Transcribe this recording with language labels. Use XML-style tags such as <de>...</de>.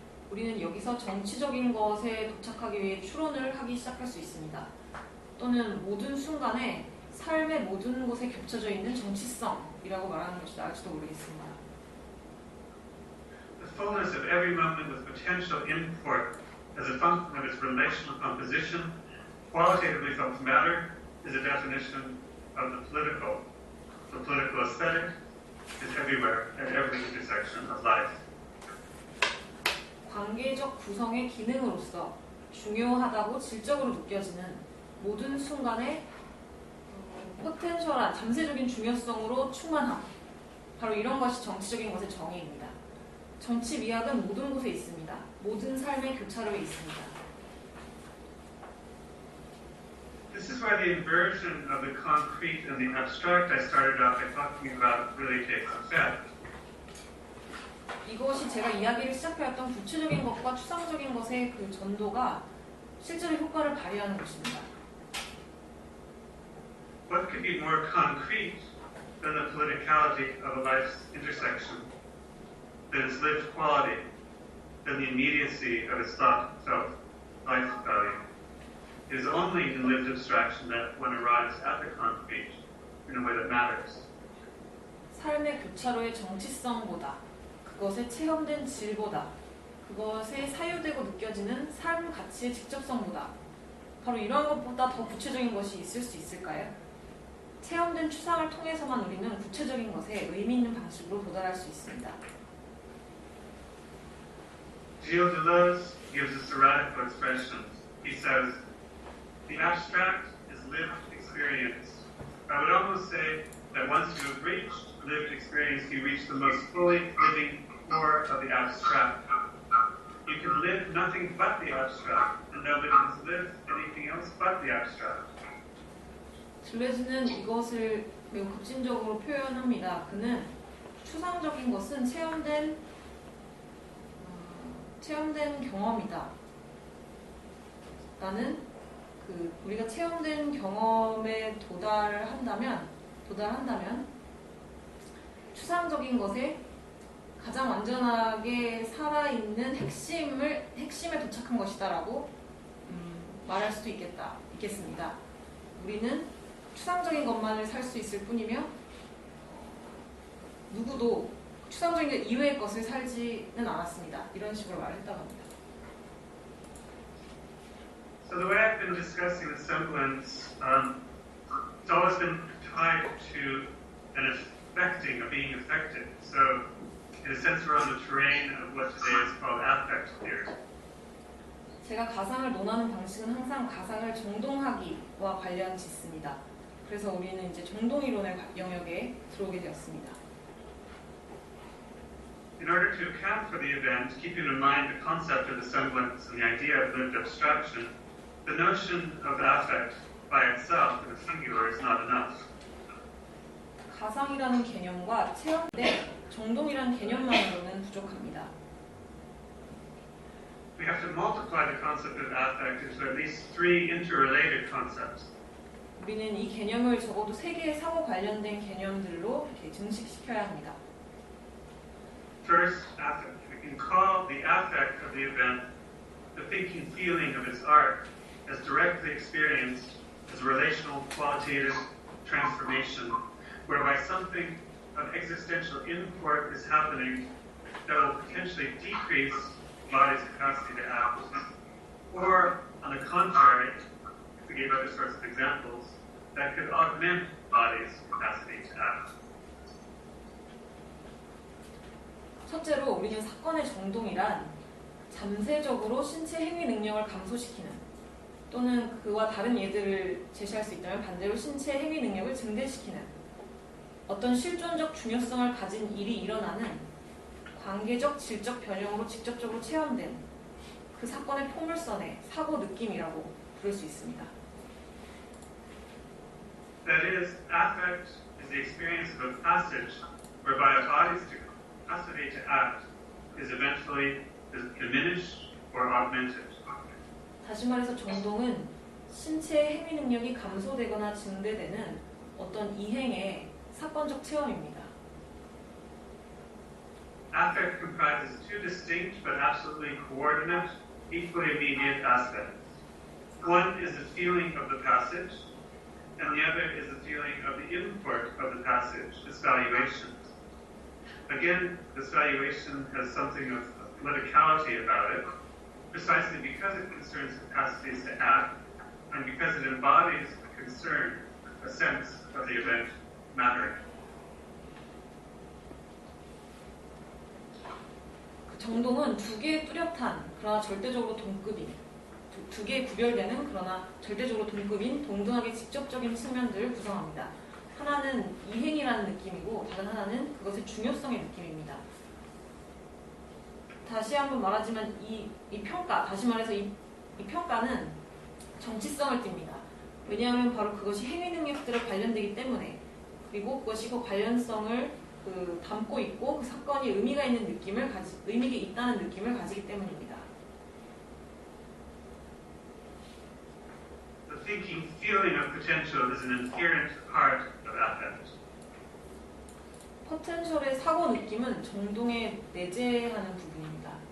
<ko>우리는 여기서 정치적인 것에 도착하기 위해 추론을 하기 시작할 수 있습니다. 또는 모든 순간에 삶의 모든 곳에 겹쳐져 있는 정치성이라고 말하는 것이 나을지도 모르겠습니다.</ko> <en>The fullness of every moment with potential import as a function of its relational composition, qualitatively felt matter, is a definition of the political. The political aesthetic is everywhere at every intersection of life.</en> <ko>관계적 구성의 기능으로서 중요하다고 질적으로 느껴지는 모든 순간에 포텐셜한 잠재적인 중요성으로 충만함. 바로 이런 것이 정치적인 것의 정의입니다. 정치 미학은 모든 곳에 있습니다. 모든 삶의 교차로에 있습니다.</ko> <en>This is where the inversion of the concrete and the abstract I started off by talking about really takes effect.</en> <ko>이것이 제가 이야기를 시작해왔던 구체적인 것과 추상적인 것의 그 전도가 실제로 효과를 발휘하는 것입니다.</ko> <en>What could be more concrete than the politicality of a life's intersection, than its lived quality, than the immediacy of its thought, felt, life value? It is only in lived abstraction that one arrives at the concrete in a way that matters.</en> <ko>삶의 교차로의 정치성보다 그것의 체험된 질보다 그것에 사유되고 느껴지는 삶 가치의 직접성보다 바로 이러한 것보다 더 구체적인 것이 있을 수 있을까요? 체험된 추상을 통해서만 우리는 구체적인 것에 의미 있는 방식으로 도달할 수 있습니다.</ko> <en>Gilles Deleuze gives us a radical expression. He says, the abstract is lived experience. I would almost say that once you have reached lived experience, you reach the most fully living core of the abstract. You can live nothing but the abstract, and nobody has lived anything else but the abstract.</en> <ko>들레즈는 이것을 매우 급진적으로 표현합니다. 그는 추상적인 것은 체험된 경험이다. 나는 우리가 체험된 경험에 도달한다면 추상적인 것에 가장 완전하게 살아있는 핵심에 도착한 것이다라고 말할 수도 있겠습니다. 우리는 추상적인 것만을 살 수 있을 뿐이며 누구도 추상적인 것 이외의 것을 살지는 않았습니다. 이런 식으로 말했다고 합니다.</ko> <en>So the way I've been discussing the semblance, it's always been tied to an affecting, of being affected. So in a sense, we're on the terrain of what today is called affect theory.</en> <ko>제가 가상을 논하는 방식은 항상 가상을 정동하기와 관련 짓습니다. 그래서 우리는 이제 정동이론의 영역에 들어오게 되었습니다.</ko> <en>In order to account for the event, keeping in mind the concept of the semblance and the idea of lived abstraction, the notion of affect by itself in the singular is not enough.</en> <ko>가상이라는 개념과 체험대 정동이라는 개념만으로는 부족합니다.</ko> <en>We have to multiply the concept of affect into at least three interrelated concepts.</en> <ko>우리는 이 개념을 적어도 세 개의 상호 관련된 개념들로 이렇게 증식시켜야 합니다.</ko> <en>First, affect. We can call the affect of the event the thinking feeling of its art as directly experienced as a relational qualitative transformation whereby something of existential import is happening that will potentially decrease body's capacity to act. Or, on the contrary, if we gave other sorts of examples, that could augment body's capacity to act.</en> <ko>첫째로 우리는 사건의 정동이란 잠재적으로 신체 행위 능력을 감소시키는 또는 그와 다른 예들을 제시할 수 있다면 반대로 신체 행위 능력을 증대시키는 어떤 실존적 중요성을 가진 일이 일어나는 관계적 질적 변형으로 직접적으로 체험된 그 사건의 포물선의 사고 느낌이라고 부를 수 있습니다.</ko> <en>That is, affect is the experience of a passage whereby a body's capacity to act is eventually diminished or augmented.</en> <ko>다시 말해서 정동은 신체의 행위 능력이 감소되거나 증대되는 어떤 이행의 사건적 체험입니다.</ko> <en>Affect comprises two distinct but absolutely coordinate, equally immediate aspects. One is the feeling of the passage, and the other is the feeling of the import of the passage, this valuation. Again, this valuation has something of politicality about it, precisely because it concerns capacities to act, and because it embodies a concern, a sense of the event mattering.</en> <ko>정동은 두 개의 뚜렷한 그러나 절대적으로 동급인 두 개의 구별되는 그러나 절대적으로 동급인 동등하게 직접적인 측면들을 구성합니다. 하나는 이행이라는 느낌이고 다른 하나는 그것의 중요성의 느낌입니다. 다시 한번 말하지만 이 평가, 다시 말해서 이 평가는 정치성을 띱니다. 왜냐하면 바로 그것이 행위 능력들에 관련되기 때문에, 그리고 그것이 그 관련성을 담고 있고 그 사건이 의미가 있다는 느낌을 가지기 때문입니다.</ko> <en>The thinking feeling of potential is an inherent part of affect.</en> <ko>포텐셜의 사고 느낌은 정동에 내재하는 부분입니다.</ko>